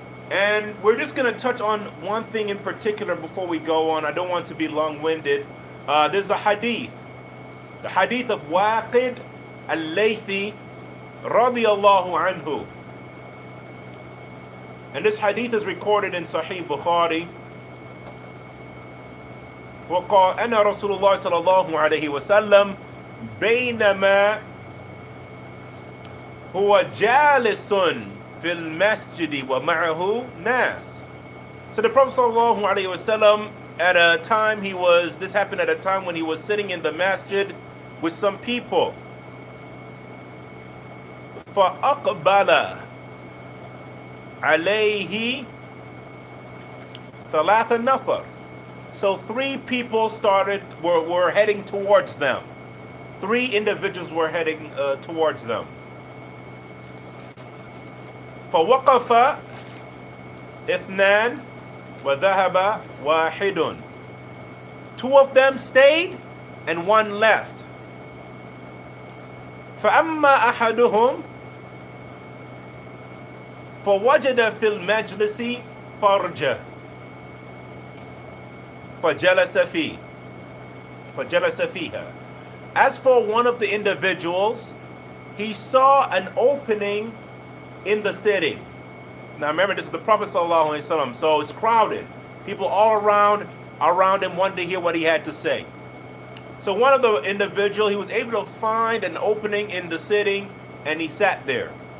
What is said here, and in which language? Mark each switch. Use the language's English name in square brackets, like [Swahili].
[English] And we're just going to touch on one thing in particular before we go on. I don't want to be long-winded. There's a hadith. The hadith of Waqid al-Laythi radiyallahu anhu. And this hadith is recorded in Sahih Bukhari. [Arabic] وقال أن رسول الله صلى الله عليه وسلم بينما هو جالس في المسجد ومعه ناس. [English] So the Prophet sallallahu alaihi wasallam, at a time this happened at a time when he was sitting in the masjid with some people. [Arabic] فأقبل عليه ثلاث نفر. [English] So 3 people were heading towards them. 3 individuals were heading towards them. [Arabic] فوقف اثنان وذهب واحد. [English] 2 of them stayed and 1 left. [Arabic] فأما أحدهم فوجد في المجلس فرجة فجلس فيها. [English] As for one of the individuals, he saw an opening in the sitting. Now remember, this is the Prophet ﷺ, so it's crowded. People all around him wanted to hear what he had to say. So one of the individuals, he was able to find an opening in the sitting, and he sat there.